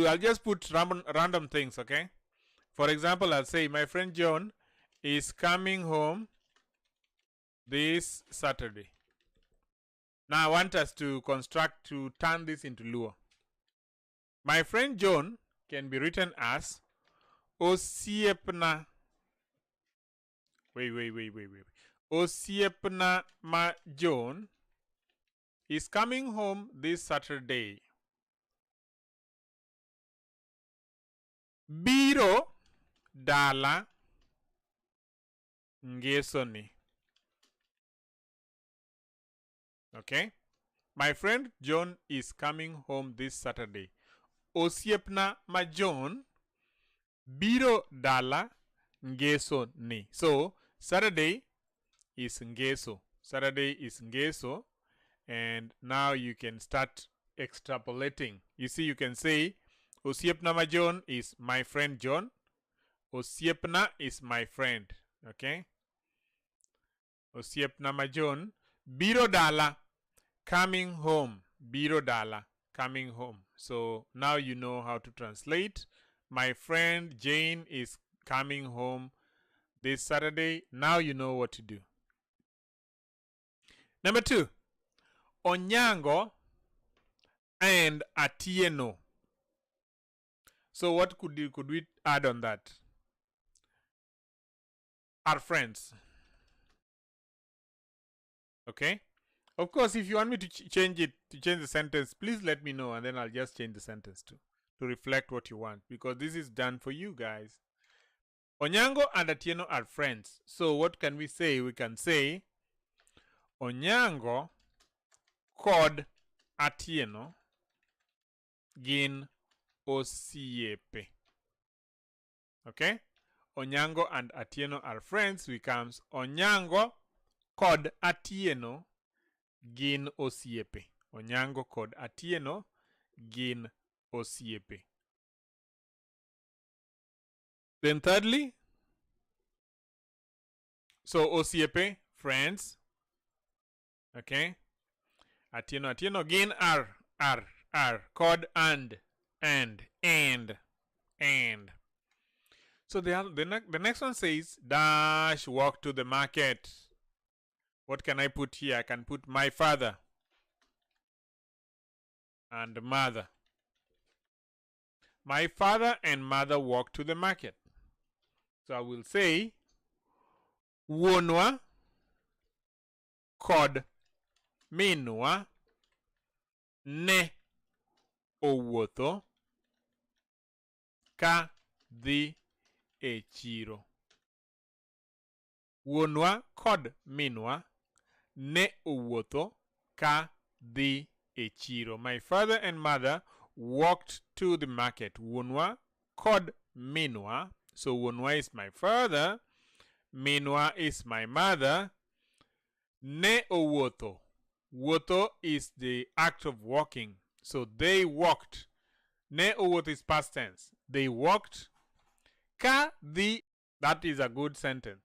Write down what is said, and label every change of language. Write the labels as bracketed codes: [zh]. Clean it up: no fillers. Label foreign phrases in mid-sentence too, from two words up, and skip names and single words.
[en] I'll just put random things, okay? For example, I'll say my friend John is coming home this Saturday. Now I want us to turn this into Luo. My friend John can be written as Osiepna. Wait. [luo] Osiepna ma John [en] is coming home this Saturday. [luo] Biro dala ngesoni. [en] Okay? My friend John is coming home this Saturday. [luo] Osiepna ma John biro dala ngesoni. [en] So, Saturday is ngeso. Saturday is ngeso. And now you can start extrapolating. You see, you can say, [luo] Osiepna ma John [en] is my friend John. Osiepna is my friend. Okay? [luo] Osiepna ma John. Biro dala. [en] Coming home. [luo] Biro dala. [en] Coming home. So now you know how to translate. My friend Jane is coming home this Saturday. Now you know what to do. Number 2. Onyango and Atieno. So what could we add on that? Are friends. Okay? Of course, if you want me to change the sentence, please let me know and then I'll just change the sentence to reflect what you want, because this is done for you guys. Onyango and Atieno are friends. So what can we say? We can say [luo] Onyango kod Atieno gin osiepe. [en] Okay? Onyango and Atieno are friends. [luo] Becomes Onyango kod Atieno gin osiepe. Onyango kod Atieno gin osiepe. [en] Then thirdly, so osiepe, friends. Okay? Atieno gin are, kod and. So the next one says, dash walk to the market. What can I put here? I can put my father and mother. My father and mother walk to the market. So I will say, [luo] wuonwa kod minwa ne owuotho ka dhi e chiro. Wuonwa kod minwa ne owuotho ka dhi e chiro. [en] My father and mother walked to the market. [luo] Wuonwa kod minwa. [en] So wuonwa is my father, minwa is my mother. [luo] Ne owuotho. [en] Wuotho is the act of walking. So they walked. [luo] Ne owuotho [en] is past tense. They walked. [luo] Ka dhi. [en] That is a good sentence.